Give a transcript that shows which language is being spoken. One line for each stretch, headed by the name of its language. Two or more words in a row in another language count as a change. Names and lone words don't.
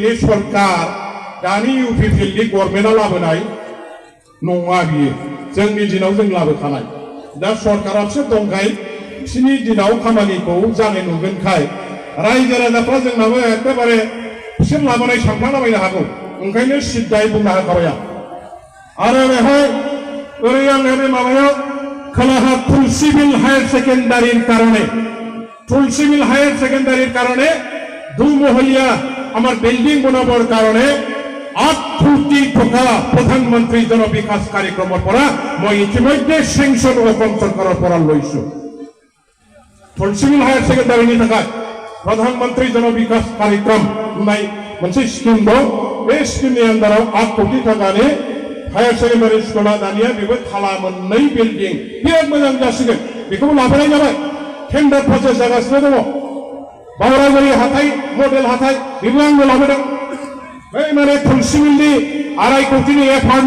Bodo: नि सरकार दानि UPPL नि गभर्नमेन्टआ लाबोनाय नङा बियो जोंनि दिनाव जों लाबोखानाय दा सरकारासो दंखाय बिसिनि दिनाव खामानिखौ जानाय नुगोनखाय रायजो राजाफ्रा जोंनाबो एखेबारे बिसोर लाबोनाय सानफ्लांलाबायनो हागौ ओंखायनो सिद्दायै बुंना होखाबाय आरो बेहाय ओरै आङो बे माबायाव खोलाहा तुलसीबिल हायर सेकेन्डारिनि
Assamese: कारणे दुमहलिया আমার বিল্ডিং বনাবৰ কাৰণে 8 কোটি টকা প্ৰধানমন্ত্ৰী জন বিকাশ কাৰ্যক্ৰমৰ পৰা মই ইতিমধ্যে সেংচন অসম চৰকাৰৰ পৰা লৈছো তুলসীবিল হায়াৰ সেকেন্ডাৰীनि थाखाय प्रधानमंत्री জন বিকাশ কাৰ্যক্ৰম
Bodo: होननाय मोनसे स्किम दं बे स्किमनि आन्दाराव 8 कोटी टाकानि हायर सेकेन्डारि स्कुला दानिया बेबो थाला मोननै बिल्डिं बिराद मोजां जासिगोन बेखौ लाबोनाय जाबाय टेन्डार प्रसेस जागासिनो दङ बावरागुरि हाथाय मडेल हाथाय बेबो आंनो लाबोदों बै माने तुलसीबिलनि 2.5 कोटीनि एफआरनि